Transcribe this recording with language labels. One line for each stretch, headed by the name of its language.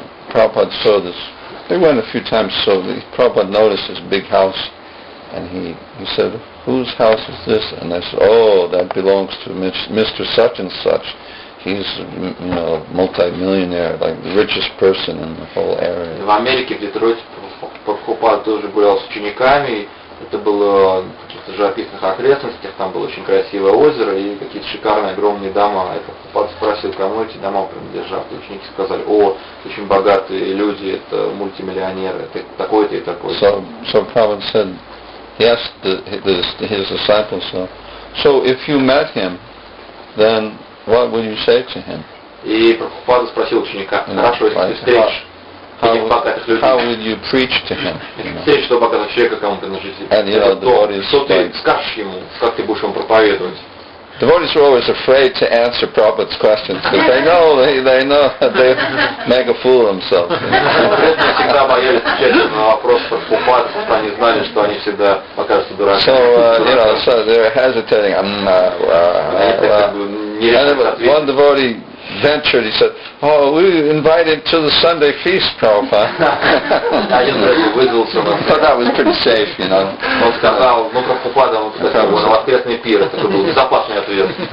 English: Prabhupada saw this. They went a few times, so Prabhupada noticed this big house, and he said, "Whose house is this?" And they said, "Oh, that belongs to Mr. Such and Such. He's, a multi-millionaire, like the richest person in the whole area."
Russian: В Америке, в Детройте, Прабхупада тоже гулял с учениками. Это было в каких-то живописных окрестностях, там было очень красивое озеро и какие-то шикарные огромные дома. И Прабхупада спросил, кому эти дома принадлежат. И ученики сказали: "О, очень богатые люди, это мультимиллионеры, это такой-то и такой-то."
English: So Prabhupada said, he asked his disciples, so if you met him, then what would you say to him?
Russian: И Прабхупада спросил ученика: "Хорошо, если ты встретишь этих богатых людей,
English: how would you preach to him?
Russian: Если встретишь этого богатого человека, кому принадлежит, что ты скажешь ему, как ты будешь ему проповедовать?"
English: Devotees are always afraid to answer Prabhupada's questions because they know that they make a fool of themselves.
Russian: Преданные всегда боялись отвечать на вопрос Прабхупады, потому что они знали, что они всегда покажутся дураками.
English: So they're hesitating. One devotee ventured. He said, "Oh, we invited to the Sunday feast, Prabhupada." So that was pretty safe,
Russian: Он сказал: Прабхупада, он пригласил на воскресный пир. Это был безопасный ответ.